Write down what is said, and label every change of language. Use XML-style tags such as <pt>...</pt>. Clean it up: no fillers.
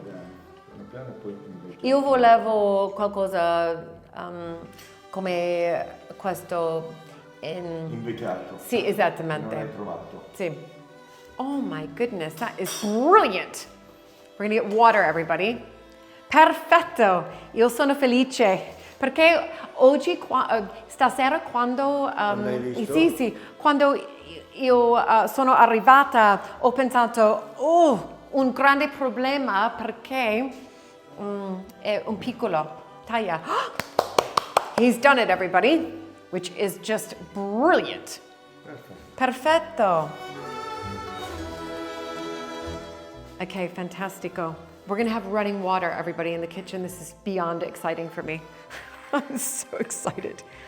<it>Piano piano poi più vecchio. Io volevo qualcosa come questo Invecchiato. Sì, esattamente. Non l'hai trovato. Sì.</it> <en>Oh my goodness, that is brilliant. We're gonna get water, everybody.</en> <it>Perfetto. Io sono felice perché oggi, stasera, quando l'hai visto? sì, quando io sono arrivata, ho pensato, un grande problema perché è un piccolo taglia.</it> <en>He's done it, everybody, which is just brilliant. Perfetto. Okay, fantastico. We're gonna have running water, everybody, in the kitchen. This is beyond exciting for me. I'm so excited.</en>